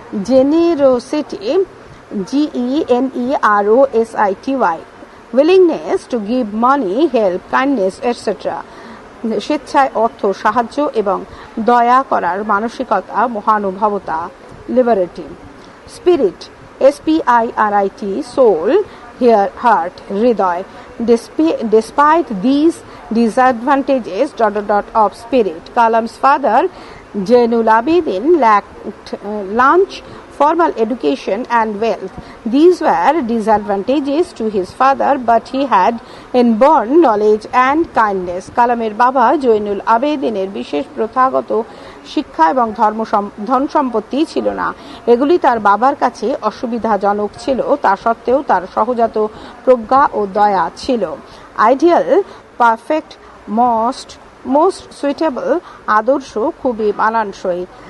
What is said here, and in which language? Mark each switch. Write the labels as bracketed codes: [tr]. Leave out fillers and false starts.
[en] Generosity, GENEROSITY, willingness to give money, help, kindness, etc. [bn] স্বেচ্ছায় অর্থ সাহায্য এবং দয়া করার মানসিকতা, মহানুভবতা, liberty. [en] Spirit, SPIRIT, soul, heart, হৃদয়। Despite these disadvantages ... of spirit, Kalam's father Jainul Abidin lacked lunch, formal education and wealth. These were disadvantages to his father, but he had inborn knowledge and kindness. [bn] কালামের বাবা জৈনুল আবেদিনের বিশেষ প্রথাগত শিক্ষা এবং ধন সম্পত্তি ছিল না। এগুলি তার বাবার কাছে অসুবিধাজনক ছিল, তা সত্ত্বেও তার সহজাত প্রজ্ঞা ও দয়া ছিল। [en] ideal, perfect, most suitable, [bn] আদর্শ, খুবই মানানসই।